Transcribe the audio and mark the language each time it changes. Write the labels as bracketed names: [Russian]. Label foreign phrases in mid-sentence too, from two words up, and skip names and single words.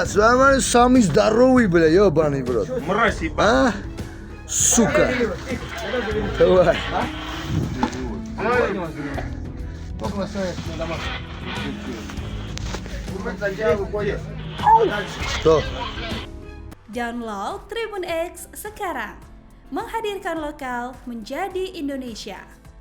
[Russian] Нормально, самый здоровый, бля, ебаный, брат. Мразь, А? Сука. Давай. Что? [Indonesian] Download Tribun X sekarang, menghadirkan lokal menjadi Indonesia.